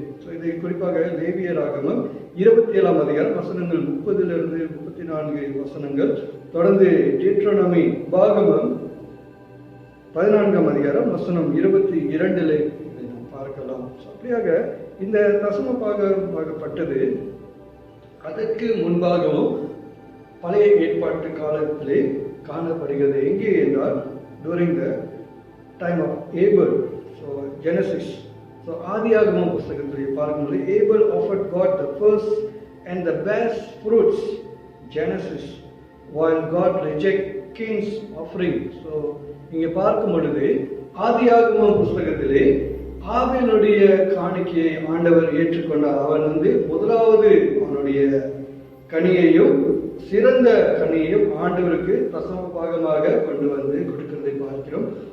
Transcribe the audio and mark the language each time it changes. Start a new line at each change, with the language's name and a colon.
Tamil: So இதை குறிப்பாக லேவியராகமம் 27ஆம் அதிகாரம் வசனங்கள் 30 to 34 வசனங்கள், தொடர்ந்து டியூட்டரோனமி பாகமம் 14ஆம் அதிகாரம் வசனம் 22 இதை நாம் பார்க்கலாம். அப்படியாக இந்த தசம பாகப்பட்டது அதற்கு முன்பாகவும் பழைய ஏற்பாட்டு காலத்திலே காணப்படுகிறது. எங்கே என்றால்
English: during the time of Abel. So Genesis. So
Tamil: ஆதியாகமம் புஸ்தகத்திலே பார்க்கும்போது
English: Abel offered God the first and the best fruits, Genesis, while God rejected Cain's offering.
Tamil: So இங்கே பார்க்கும் பொழுது ஆதியாகமம் புஸ்தகத்திலே ஆபேலுடைய காணிக்கையை ஆண்டவர் ஏற்றுக்கொண்டார். அவன் முதலாவது அவனுடைய கனியையும் சிறந்த கனியையும் ஆண்டவருக்கு தசம பாகமாக கொண்டு வந்து கொடுக்கிறதை பார்க்கிறோம்.